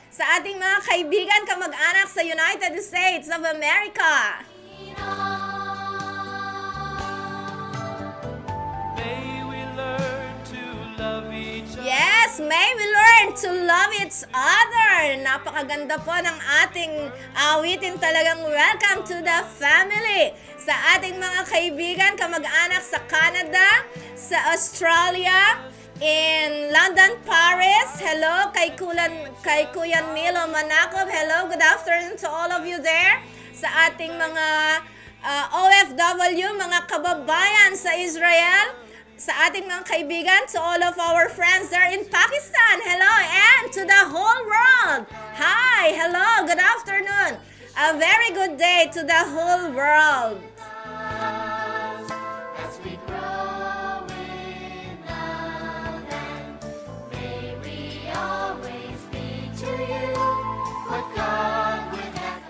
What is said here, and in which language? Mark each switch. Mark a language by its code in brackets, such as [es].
[tl] Sa ating mga kaibigan, kamag-anak sa United States of America. [en] May we learn to love each other. Yes, may we learn to love each other. [tl] Napakaganda po ng ating awitin talagang [en] welcome to the family. [tl] Sa ating mga kaibigan, kamag-anak sa Canada, sa Australia, in London, Paris. Hello kay Kuya Milo Manakob. [en] Hello, good afternoon to all of you there. [tl] Sa ating mga OFW, mga kababayan sa Israel, sa ating mga kaibigan, [en] to all of our friends there in Pakistan. Hello, and to the whole world. Hi, hello, good afternoon. A very good day to the whole world. as we grow in love, and may we always be to you what God would have.